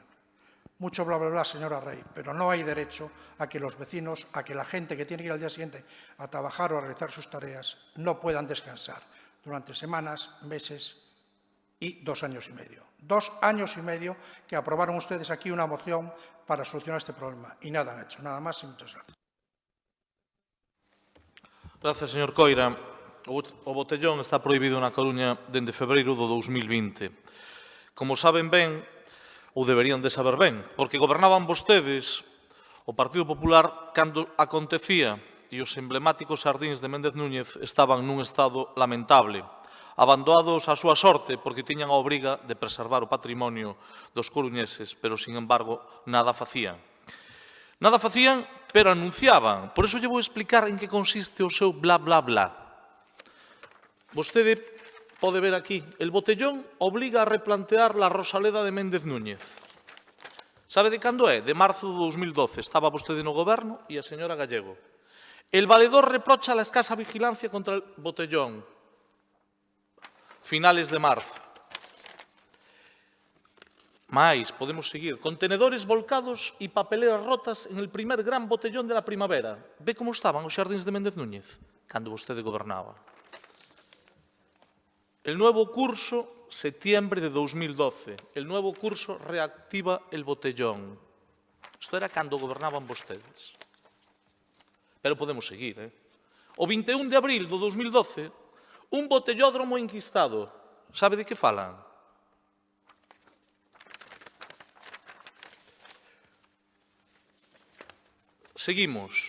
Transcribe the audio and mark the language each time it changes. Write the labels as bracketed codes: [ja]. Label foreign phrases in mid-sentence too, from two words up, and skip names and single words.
[es] Mucho bla, bla, bla, señora Rey, pero no hay derecho a que los vecinos, a que la gente que tiene que ir al día siguiente a trabajar o a realizar sus tareas no puedan descansar durante semanas, meses y 2 años y medio. 2 años y medio que aprobaron ustedes aquí una moción para solucionar este problema y nada han hecho. Nada más y muchas gracias. Gracias, señor Coira. [gl] O botellón está prohibido na Coruña dende febreiro do 2020. Como saben ben, ou deberían de saber ben, porque gobernaban vostedes o Partido Popular cando acontecía e os emblemáticos xardíns de Méndez Núñez estaban nun estado lamentable, abandonados á súa sorte porque tiñan a obriga de preservar o patrimonio dos coruñeses, pero, [es] sin embargo, [gl] nada facían. Nada facían, pero anunciaban. Por iso lle vou explicar en que consiste o seu bla, bla, bla. Vostede pode ver aquí, [es] el botellón obliga a replantear la Rosaleda de Méndez Núñez. [gl] Sabe de cando é? De marzo de 2012. Estaba vostede no goberno e a señora Gallego. [es] El valedor reprocha la escasa vigilancia contra el botellón. Finales de marzo. [gl] Mais, podemos seguir. [es] Contenedores volcados e papeleras rotas en el primer gran botellón de la primavera. [gl] Ve como estaban os xardíns de Méndez Núñez cando vostede gobernaba. [es] El nuevo curso, septiembre de 2012. El nuevo curso reactiva el botellón. [gl] Isto era cando gobernaban vostedes. Pero podemos seguir, O 21 de abril do 2012, un botellódromo enquistado. Sabe de que falan? Seguimos.